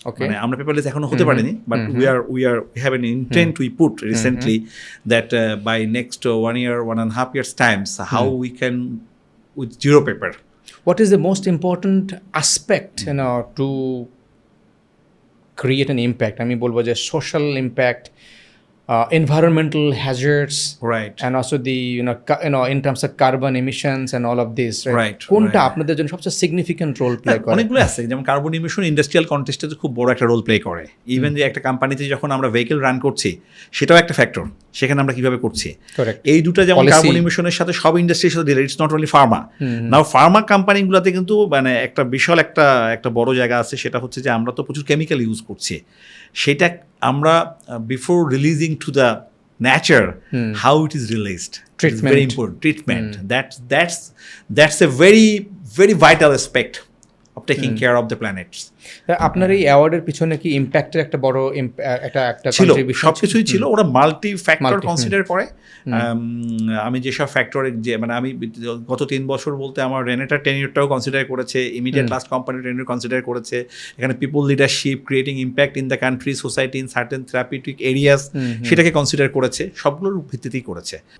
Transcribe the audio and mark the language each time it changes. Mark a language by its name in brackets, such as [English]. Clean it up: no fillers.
[Bangla] মানে আমরা পেপারলেস এখনো হতে পারিনি, [English] But we have an intent we put recently that by next 1 year, 1.5 years times, how we can with zero paper. What is the most important aspect to create an impact? [Bangla] আমি বলবো যে [English] social impact, environmental hazards, right, and also the in terms of carbon emissions and all of this, right? [Bangla] কোনটা আপনাদের জন্য সবচেয়ে significant role play করে? অনেকগুলো আছে, যেমন কার্বন ইমিশন ইন্ডাস্ট্রিয়াল কন্টেক্সটে খুব বড় একটা রোল প্লে করে। ইভেন যে একটা কোম্পানিতে যখন আমরা ভেহিকেল রান করছি সেটাও একটা ফ্যাক্টর, সেখানে আমরা কিভাবে করছি। এই দুটো যেমন কার্বন ইমিশনের সাথে সব ইন্ডাস্ট্রির সাথে related, [English] It's not only pharma. [Bangla] Now Pharma কোম্পানিগুলোতে কিন্তু মানে একটা বিশাল একটা বড় জায়গা আছে, সেটা হচ্ছে যে আমরা তো প্রচুর কেমিক্যাল ইউজ করছি। সেটা আমরা [English] Before releasing to the nature, how it is released, very important treatment. That's a very vital aspect of taking care of the planets. [Bangla] আপনার এই অ্যাওয়ার্ডের পিছনে কি ইম্প্যাক্টের একটা বড় একটা ছিল, সবকিছুই ছিল। ওরা মাল্টি ফ্যাক্টর কনসিডার করে। আমি যেসব ফ্যাক্টরে যে মানে আমি গত 3 বছর বলতে আমার রেনেটা টেনিউরটাও কনসিডার করেছে, immediate last company tenure consider করেছে, এখানে people leadership, [English] creating impact in the country, [Bangla] society, in certain therapeutic areas, সেটাকে কনসিডার করেছে, সবগুলোর ভিত্তিতেই করেছে।